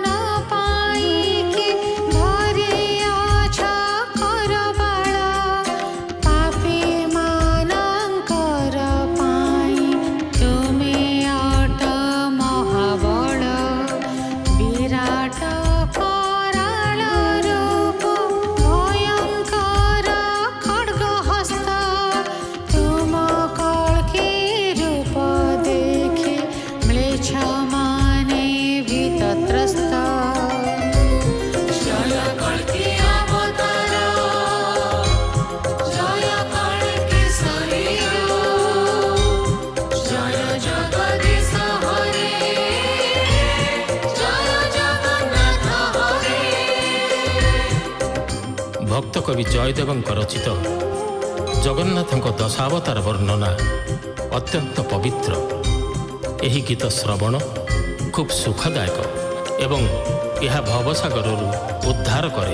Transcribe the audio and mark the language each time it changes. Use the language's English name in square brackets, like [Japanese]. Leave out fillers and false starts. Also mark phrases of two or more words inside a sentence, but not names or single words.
[Odia] ପାଇକେ ଧରିଅଛ କରବାଳ, ପାପୀ मानଙ୍କର ପାଇଁ ତୁମେ ଅଟ ମହାବଳ। ବିରାଟ କରାଳ ରୂପ ଭୟଙ୍କର ଖड्ग ହସ୍ତ, ତୁମ କଳ୍କି ରୂପ ଦେଖି ମ୍ଲେଚ୍ଛ ମାନେ ଭୀତତ୍ରସ୍ତ। [Hindi] जय कल्की अवतार, जय कल्की शरीर, जय जगदीश हरे, जय जगन्नाथ हरे। [Odia] ଭକ୍ତ କବି ଜୟଦେବଙ୍କ ରଚିତ ଜଗନ୍ନାଥଙ୍କ ଦଶାବତାର ବର୍ଣ୍ଣନା ଅତ୍ୟନ୍ତ ପବିତ୍ର। ଏହି ଗୀତ ଶ୍ରବଣ ଖୁବ୍ ସୁଖଦାୟକ ଏବଂ ଏହା ଭବସାଗରରୁ ଉଦ୍ଧାର କରେ।